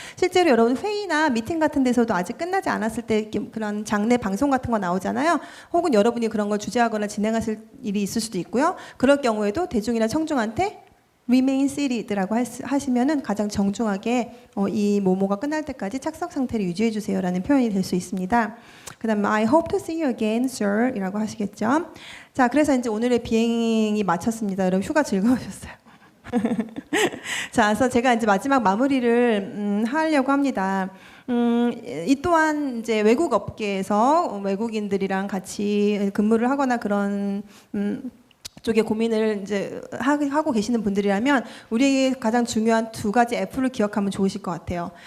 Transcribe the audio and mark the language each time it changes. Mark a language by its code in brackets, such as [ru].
[ko] 실제로 여러분 회의나 미팅 같은 데서도 아직 끝나지 않았을 때 그런 장내 방송 같은 거 나오잖아요. 혹은 여러분이 그런 걸 주재하거나 진행하실 일이 있을 수도 있고요. 그럴 경우에도 대중이나 청중한테 remain seated라고 하시면은 가장 정중하게 이 모모가 끝날 때까지 착석 상태를 유지해 주세요라는 표현이 될 수 있습니다. [en] 그다음에 I hope to see you again, sir [ko] 이라고 하시겠죠. 자, 그래서 이제 오늘의 비행이 마쳤습니다. 여러분 휴가 즐거우셨어요? 자, 그래서 제가 이제 마지막 마무리를 하려고 합니다. 이 또한 이제 외국 업계에서 외국인들이랑 같이 근무를 하거나 그런 쪽에 고민을 이제 하고 계시는 분들이라면 우리에게 가장 중요한 두 가지 F를 기억하면 좋으실 것 같아요.